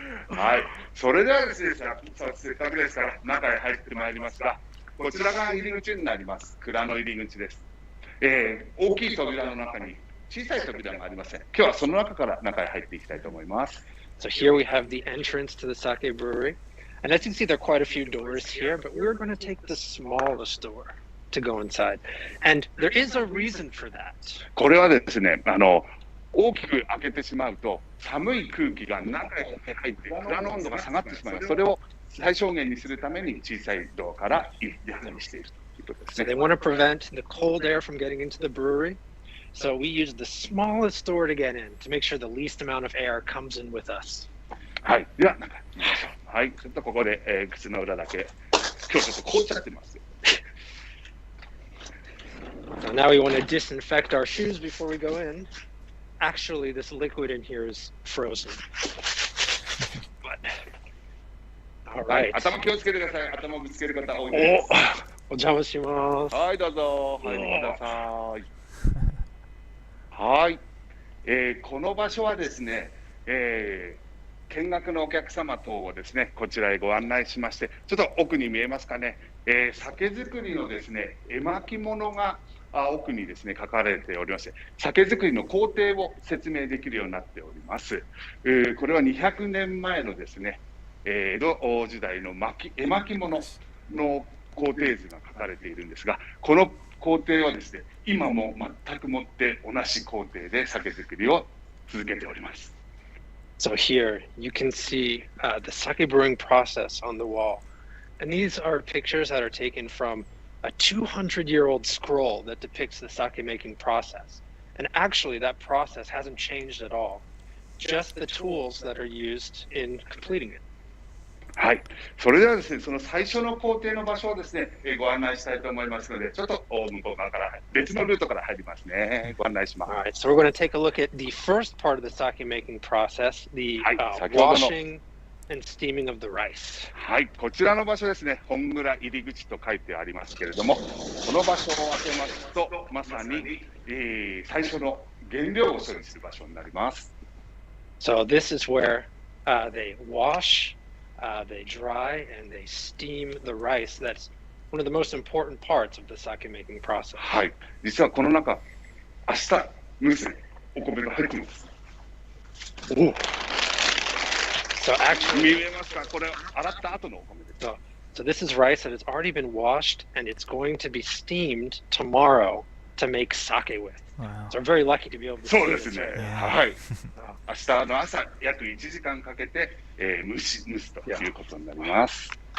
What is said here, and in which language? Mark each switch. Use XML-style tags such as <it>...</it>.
<ja>はい、それではですね、せっかくですから中へ入ってまいりますが、こちらが入り口になります。蔵の入り口です。大きい扉の中に小さい扉がありません。今日はその中から中へ入っていきたいと思います。</ja> <en>So here we have the entrance to the sake brewery. And as you can see, there are quite a few doors here, but we're going to take the smallest door to go inside. And there is a reason for that.</en> <ja>これはですね、大きく開けてしまうと寒い空気が中へ入って蔵の温度が下がってしまいます。それを最小限にするために小さいドアから出入りしているということです</ja> <en>So they want to prevent the cold air from getting into the brewery. So we use the smallest door to get in to make sure the least amount of air comes in with us.</en> <ja>はい、では中へ行きましょう。はい、ちょっとここで、靴の裏だけ今日ちょっと凍っちゃってます。</ja> <en>So now we want to disinfect our shoes before we go in. Actually, this liquid in here is frozen. But, all</en> <ja>はい、</ja> <en>right.</en> <ja>頭気をつけてください。頭ぶつける方多いです。お邪魔します。はい、どうぞ入ってください。はい、この場所はですね、見学のお客様等をですね、こちらへご案内しまして、ちょっと奥に見えますかね、酒造りのですね、絵巻物が奥にですね書かれておりまして、酒造りの工程を説明できるようになっております。これは200年前のですね、江戸時代の絵巻物の工程図が書かれているんですが、この工程はですね、今も全くもって同じ工程で酒造りを続けております。</ja> <en>So here you can see the sake brewing process on the wall. And these are pictures that are taken from a 200-year-old scroll that depicts the sake making process. And actually that process hasn't changed at all. Just the tools that are used in completing it.</en> <ja>はい、それではですね、その最初の工程の場所をですね、ご案内したいと思いますので、ちょっと向こう側から別のルートから入りますね。ご案内します。</ja> <en>All right, so we're going to take a look at the first part of the sake making process, the</en> <ja>はい、先ほどの</ja> <en>washing and steaming of the rice.</en> <ja>はい、こちらの場所ですね、本蔵入り口と書いてありますけれども、この場所を開けますと、まさに、最初の原料を処理する場所になります。</ja> <en>So this is where they wash, they dry, and they steam the rice. That's one of the most important parts of the sake making process.</en> <ja>はい、実はこの中、明日蒸すお米が入っています。</ja> <en>So actually,</en> <ja>見えますか？これ洗った後のお米です。</ja> <en>so this is rice that has already been washed, and it's going to be steamed tomorrow to make sake with. Wow. So we're very lucky to be able to</en> <ja>そう</ja> <en>see</en> <ja>です</ja> <en>this</en> <ja>ね。</ja> <en>right now.</en> <ja>はい。明日の朝約1時間かけて、蒸すということになります。</ja>